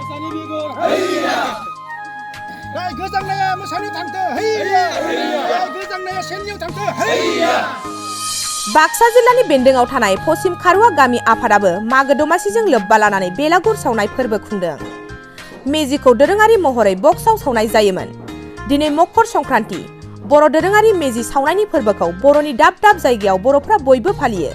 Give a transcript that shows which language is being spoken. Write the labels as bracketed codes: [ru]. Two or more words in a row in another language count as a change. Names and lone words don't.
[dis] Seni Bigor, hayya! Rai gejang naya musani tangte, hayya! Rai gejang naya senyu tangte, hayya! [brx] बाक्सा जिल्लानि बेन्दोंआव थानाय पश्चिम खारुवा गामि आफादाबो मागो दमासिजों लोब्बा लानानै बेलागुर सावनाय फोरबो खुंदों। मेजिखौ दोरोङारि महरै बक्सआव सावनाय जायोमोन। दिनै मकर संक्रान्ति बर' दोरोङारि मेजि सावनायनि फोरबोखौ बर'नि दाब दाब जायगायाव बर'फ्रा बयबो फालियो।